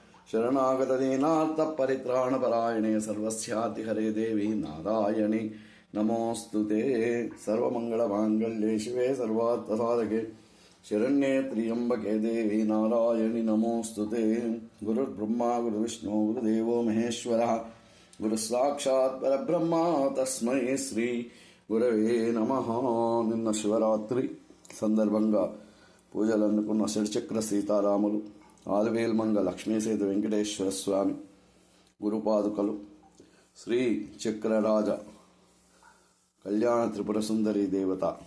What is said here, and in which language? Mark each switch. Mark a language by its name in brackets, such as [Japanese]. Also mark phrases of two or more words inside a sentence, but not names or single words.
[Sanskrit] शरणागतदीनार्तपरित्राणपरायणे सर्वस्यातिहरे देवी नारायणी नमोऽस्तुते। सर्वमङ्गलमाङ्गल्ये शिवे सर्वार्थसाधके शरण्ये त्र्यम्बके देवी नारायणी नमोऽस्तुते। गुरुर्ब्रह्मा गुरुविष्णु गुरुदेवो महेश्वरः गुरुसाक्षात् परब्रह्म तस्मै శ్రీ గురవే నమః। [Telugu] నిన్న శివరాత్రి సందర్భంగా పూజలు అందుకున్న శ్రీచక్ర సీతారాములు, ఆలవేల్మంగ లక్ష్మీసేతు వెంకటేశ్వర స్వామి గురుపాదుకలు, శ్రీ చక్రరాజ కళ్యాణ త్రిపుర సుందరి దేవత